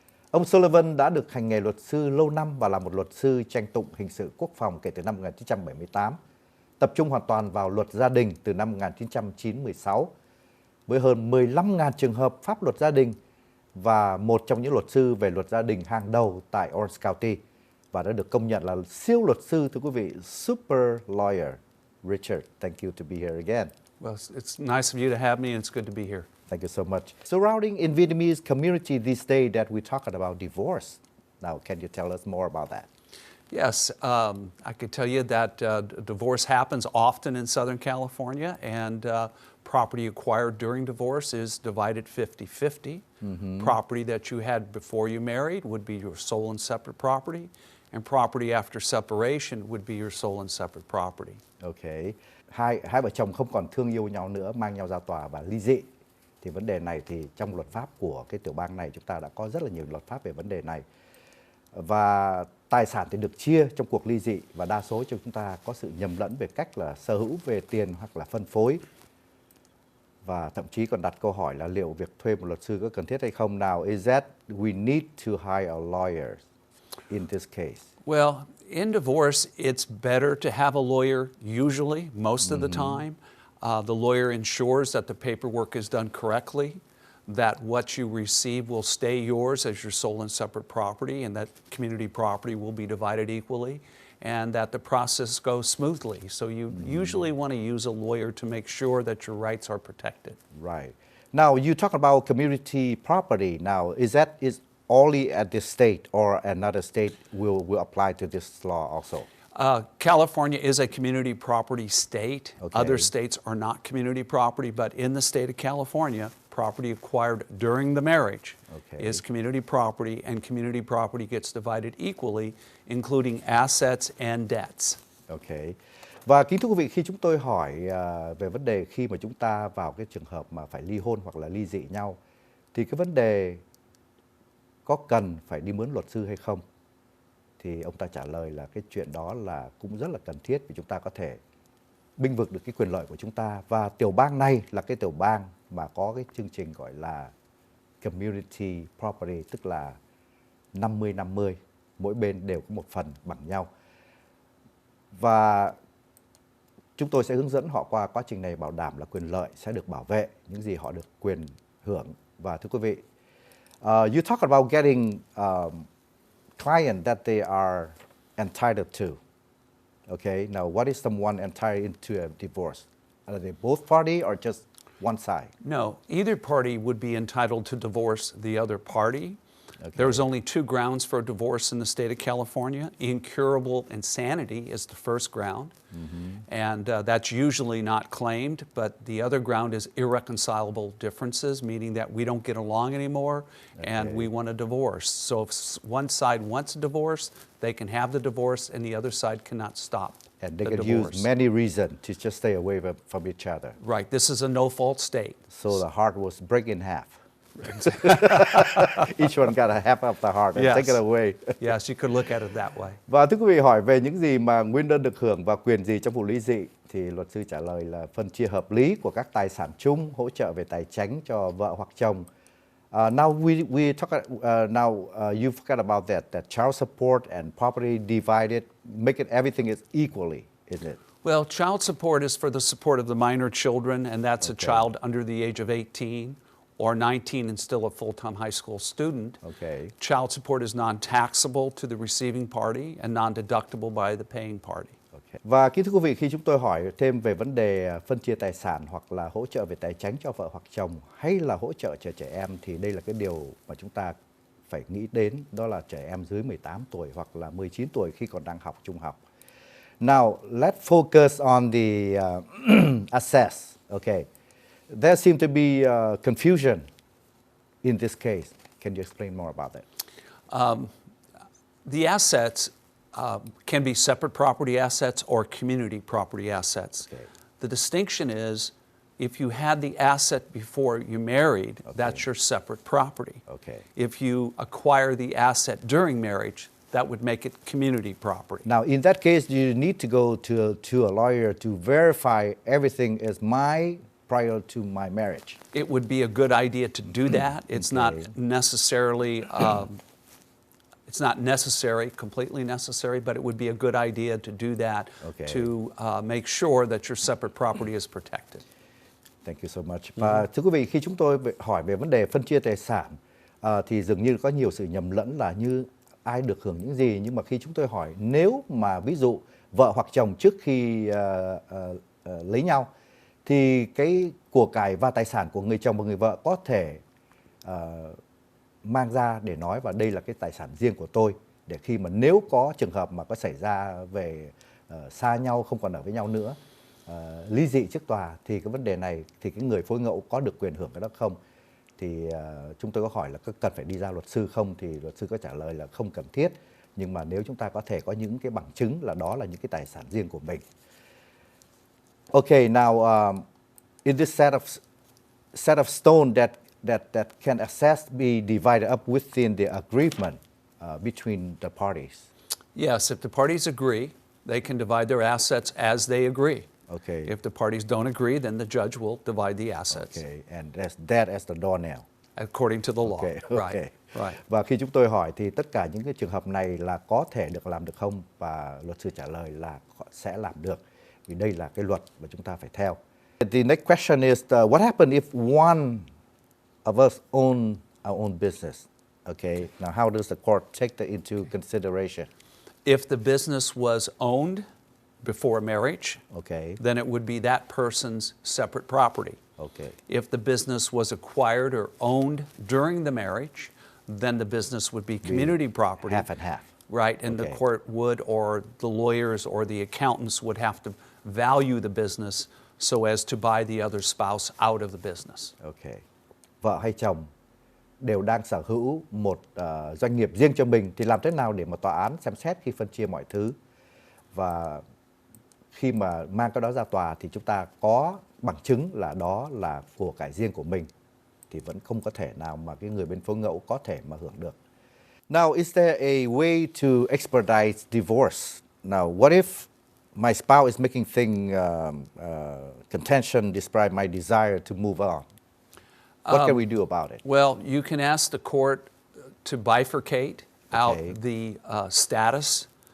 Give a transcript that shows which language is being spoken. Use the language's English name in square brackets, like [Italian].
[Vietnamese] Ông Sullivan đã được hành nghề luật sư lâu năm và là một luật sư tranh tụng hình sự quốc phòng kể từ năm 1978, tập trung hoàn toàn vào luật gia đình từ năm 1996, với hơn 15.000 trường hợp pháp luật gia đình và một trong những luật sư về luật gia đình hàng đầu tại Orange County và đã được công nhận là siêu luật sư, thưa quý vị, [English] super lawyer. Richard, thank you to be here again. Well, it's nice of you to have me, and it's good to be here. Thank you so much. Surrounding in Vietnamese community these days that we're talking about divorce. Now, can you tell us more about that? Yes, I could tell you that divorce happens often in Southern California, and property acquired during divorce is divided 50-50. Property that you had before you married would be your sole and separate property, and property after separation would be your sole and separate property. Okay. [Vietnamese] Hai vợ chồng không còn thương yêu nhau nữa, mang nhau ra tòa và ly dị. Thì vấn đề này thì trong luật pháp của cái tiểu bang này chúng ta đã có rất là nhiều luật pháp về vấn đề này. Và tài sản thì được chia trong cuộc ly dị và đa số cho chúng ta có sự nhầm lẫn về cách là sở hữu về tiền hoặc là phân phối. Và thậm chí còn đặt câu hỏi là liệu việc thuê một luật sư có cần thiết hay không. [English] Nào, is that we need to hire a lawyer in this case? Well, in divorce, it's better to have a lawyer usually, most of the time. The lawyer ensures that the paperwork is done correctly, that what you receive will stay yours as your sole and separate property, and that community property will be divided equally, and that the process goes smoothly. So you usually want to use a lawyer to make sure that your rights are protected. Right. Now, you talk about community property. Now, is only at this state or another state will apply to this law also? California is a community property state. Okay. Other states are not community property, but in the state of California, property acquired during the marriage is community property, and community property gets divided equally, including assets and debts. Okay. [Vietnamese] Và kính thưa quý vị, khi chúng tôi hỏi về vấn đề khi mà chúng ta vào cái trường hợp mà phải ly hôn hoặc là ly dị nhau, thì cái vấn đề có cần phải đi mướn luật sư hay không? Thì ông ta trả lời là cái chuyện đó là cũng rất là cần thiết vì chúng ta có thể bênh vực được cái quyền lợi của chúng ta. Và tiểu bang này là cái tiểu bang mà có cái chương trình gọi là community property, tức là 50-50, mỗi bên đều có một phần bằng nhau. Và chúng tôi sẽ hướng dẫn họ qua quá trình này, bảo đảm là quyền lợi sẽ được bảo vệ, những gì họ được quyền hưởng. Và thưa quý vị, [English] you talk about getting client that they are entitled to. Okay, now what is someone entitled into a divorce? Are they both party or just one side? No, either party would be entitled to divorce the other party. Okay. There's only two grounds for a divorce in the state of California. Incurable insanity is the first ground, and that's usually not claimed, but the other ground is irreconcilable differences, meaning that we don't get along anymore and we want a divorce. So if one side wants a divorce, they can have the divorce and the other side cannot stop. And they can use many reasons to just stay away from each other. Right, this is a no-fault state. So the heart was break in half. Each one got a half of the heart and take it away. Yes, you could look at it that way. [Vietnamese] Và thưa quý vị, hỏi về những gì mà nguyên đơn được hưởng và quyền gì trong vụ ly dị thì luật sư trả lời là phân chia hợp lý của các tài sản chung, hỗ trợ về tài chính cho vợ hoặc chồng. [English] Now we talk. You forgot about that child support and property divided, make it everything is equally, is it? Well, child support is for the support of the minor children, and that's a child under the age of 18. Or 19 and still a full-time high school student. Okay. Child support is non-taxable to the receiving party and non-deductible by the paying party. Okay. [Vietnamese] Và kính thưa quý vị, khi chúng tôi hỏi thêm về vấn đề phân chia tài sản hoặc là hỗ trợ về tài chính cho vợ hoặc chồng hay là hỗ trợ cho trẻ em thì đây là cái điều mà chúng ta phải nghĩ đến, đó là trẻ em dưới 18 tuổi hoặc là 19 tuổi khi còn đang học trung học. [English] Now, let's focus on the assets. Okay. There seems to be confusion in this case. Can you explain more about that? The assets can be separate property assets or community property assets. Okay. The distinction is If you had the asset before you married, that's your separate property. Okay. If you acquire the asset during marriage, that would make it community property. Now, in that case, you need to go to a lawyer to verify everything is prior to my marriage. It would be a good idea to do that. It's not necessarily, it's not necessary, completely necessary, but it would be a good idea to do that to make sure that your separate property is protected. Thank you so much. [Vietnamese] Và thưa quý vị, khi chúng tôi hỏi về vấn đề phân chia tài sản thì dường như có nhiều sự nhầm lẫn là như ai được hưởng những gì. Nhưng mà khi chúng tôi hỏi nếu mà ví dụ vợ hoặc chồng trước khi lấy nhau thì cái của cải và tài sản của người chồng và người vợ có thể mang ra để nói và đây là cái tài sản riêng của tôi, để khi mà nếu có trường hợp mà có xảy ra về xa nhau, không còn ở với nhau nữa, ly dị trước tòa thì cái vấn đề này thì cái người phối ngẫu có được quyền hưởng cái đó không? Thì chúng tôi có hỏi là có cần phải đi ra luật sư không, thì luật sư có trả lời là không cần thiết, nhưng mà nếu chúng ta có thể có những cái bằng chứng là đó là những cái tài sản riêng của mình. [English] Okay, now in this set of stone that can assets be divided up within the agreement between the parties? Yes, if the parties agree, they can divide their assets as they agree. Okay. If the parties don't agree, then the judge will divide the assets. Okay, and that's that as the doornail. According to the law. Okay. Right. Right. [Vietnamese] Và khi chúng tôi hỏi thì tất cả những cái trường hợp này là có thể được làm được không? Và luật sư trả lời là sẽ làm được. Vì đây là cái luật mà chúng ta phải theo. [English] The next question is what happens if one of us own our own business? Okay. Now, how does the court take that into consideration? If the business was owned before marriage, then it would be that person's separate property. Okay. If the business was acquired or owned during the marriage, then the business would be community property. Half and half. Right, and the court would, or the lawyers or the accountants would have to value the business so as to buy the other spouse out of the business. Okay. [Vietnamese] Vợ hay chồng đều đang sở hữu một doanh nghiệp riêng cho mình thì làm thế nào để mà tòa án xem xét khi phân chia mọi thứ? Và khi mà mang cái đó ra tòa thì chúng ta có bằng chứng là đó là của cải riêng của mình thì vẫn không có thể nào mà cái người bên phối ngẫu có thể mà hưởng được. [English] Now, is there a way to expedite divorce? Now, what if my spouse is making things contention despite my desire to move on? What can we do about it? Well, you can ask the court to bifurcate out the status.